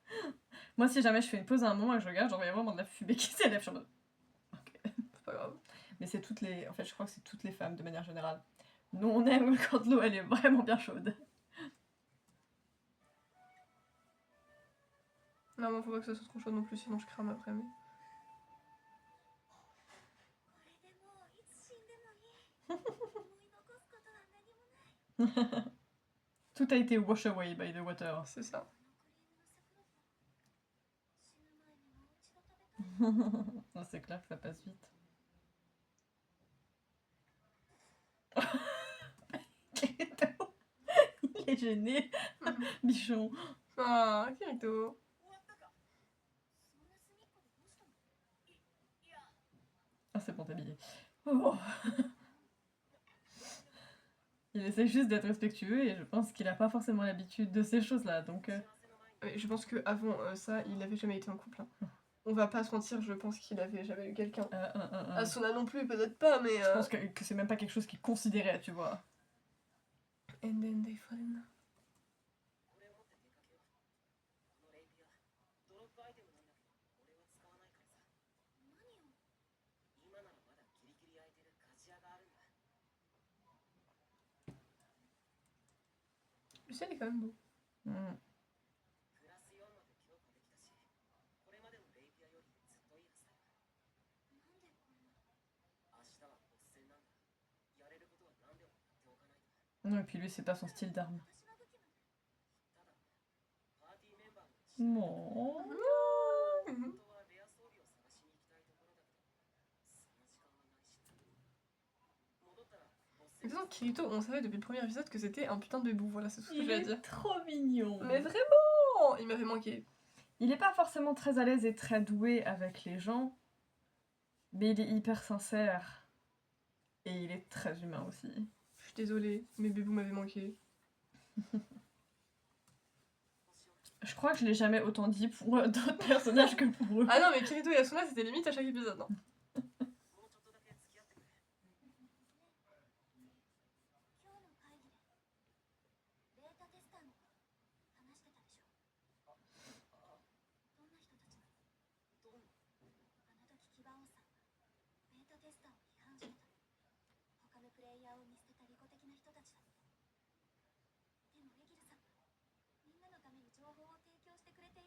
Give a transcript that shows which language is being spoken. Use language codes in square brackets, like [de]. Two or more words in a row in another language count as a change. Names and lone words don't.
[fr] Moi, si jamais je fais une pause à un moment et que je regarde, genre, il y a vraiment de la fumée qui s'élève. Je suis en mode, ok. C'est pas grave. Mais c'est toutes les. En fait, je crois que c'est toutes les femmes de manière générale. Nous, on aime quand l'eau elle est vraiment bien chaude. Non, moi faut pas que ça soit trop chaud non plus, sinon je crame après. Mais... [ja] これでもういつ死んでもいい思い残すことは何もない [fr] Tout a été [en] wash away by the water. [fr] C'est ça. [ja] このクリームの桜死ぬ前にもう一度食べたい [fr] Ah, c'est clair que ça passe vite. Kirito, il est gêné. Bichon. Ah, Kirito. [ja] 終わったかそんな隅っこでどうしたのいや [fr] Ah, c'est bon, t'es habillé. Oh. Il essaie juste d'être respectueux et je pense qu'il a pas forcément l'habitude de ces choses-là. Donc, Je pense que avant ça, il avait jamais été en couple. Hein. On va pas se mentir, je pense qu'il avait jamais eu quelqu'un. Asuna non plus, peut-être pas, mais. Je pense que c'est même pas quelque chose qu'il considérait, tu vois. [en] And then they fall in love. [ja] これを持って出かけようこのレイピアドロップアイテムなんだけど俺は使わないからさ何を今ならまだギリギリ空いてる鍛冶屋があるんだ [fr] Le ciel est quand même beau. Mm. [ja] プラス4まで強化できたしこれまでのレイピアよりずっといいはずだよなんでこんな明日はボス戦なんだやれることは何でもやっておかないと [fr] Non, et puis lui, c'est pas son style d'arme. [ja] 私の武器までただパーティーメンバーの一員 [fr] Non. [ja] 本当はレア装備を探しに行きたいところだけどそんな時間はないし戻ったらボス戦 [fr] De toute façon, Kirito, on savait depuis le premier épisode que c'était un putain de bébou, voilà, c'est tout ce que Il j'ai à est dire. trop mignon. Mais vraiment, il m'avait manqué. Il est pas forcément très à l'aise et très doué avec les gens, mais il est hyper sincère. Et il est très humain aussi. Je suis désolée, mais bébou m'avait manqué. Je crois que je l'ai jamais autant dit pour d'autres personnages que pour eux. Ah non, mais Kirito et Asuna, c'était limite à chaque épisode. Hein. [ja] もうちょっとだけ付き合ってくれ今日の会議でベータテスターのこと話してたでしょどんな人たちなのどんなあの時キバオンさんはベータテスターを批判してた他のプレイヤーを見捨てた利己的な人たちだってでもレギルさんはみんなのために情報を提供してくれ